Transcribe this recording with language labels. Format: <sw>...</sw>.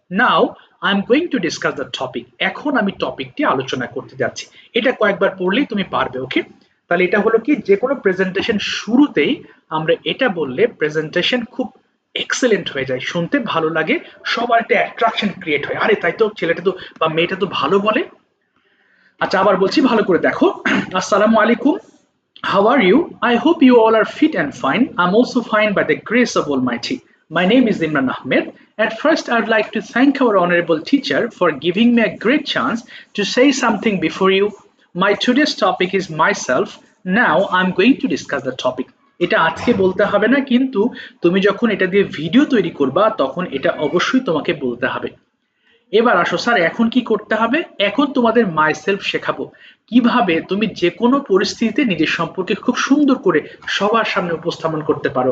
<en>now I am going to discuss the topic,</en> <bn>এখন আমি টপিকটি আলোচনা করতে যাচ্ছি। এটা কয়েকবার পড়লেই তুমি পারবে। ওকে, তাহলে এটা হলো কি, যে কোনো প্রেজেন্টেশন শুরুতেই আমরা এটা বললে প্রেজেন্টেশন খুব এক্সেলেন্ট হয়ে যায়, শুনতে ভালো লাগে, সবার একটা অ্যাট্রাকশন ক্রিয়েট হয়, আরে তাই তো, ছেলেটা তো বা মেয়েটা তো ভালো বলে। আচ্ছা আবার বলছি, ভালো করে দেখো।</bn> <en>আসসালামু আলাইকুম, how are you? I hope you all are fit and fine. I'm also fine by the grace of Almighty. My name is Imran Ahmed. At first, I'd like to thank our honorable teacher for giving me a great chance to say something before you. My today's topic is myself. Now, I'm going to discuss the topic.</en> <bn>এটা আজকে বলতে হবে না, কিন্তু তুমি যখন এটা দিয়ে ভিডিও তৈরি করবা তখন এটা অবশ্যই তোমাকে বলতে হবে। এবার আসো স্যার, এখন কি করতে হবে? এখন তোমাদের মাইসেলফ শেখাবো, কিভাবে তুমি যে কোনো পরিস্থিতিতে নিজের সম্পর্কে খুব সুন্দর করে সবার সামনে উপস্থাপন করতে পারো।</bn>